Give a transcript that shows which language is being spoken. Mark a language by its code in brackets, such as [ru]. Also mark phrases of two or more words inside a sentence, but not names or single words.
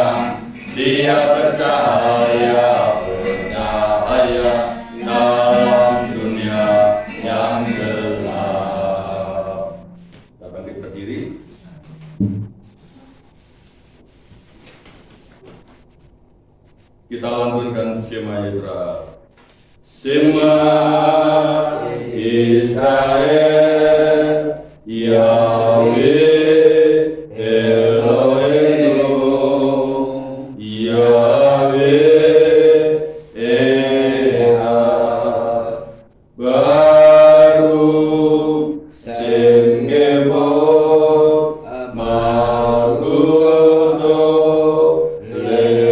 [id] Dia bercahaya, bercahaya dalam dunia yang gelap. Kita bangkit berdiri. Kita lantunkan Shema Yisrael. [he] שמע ישראל, יהוה אלוהינו, יהוה אחד, ברוך שם כבוד מלכותו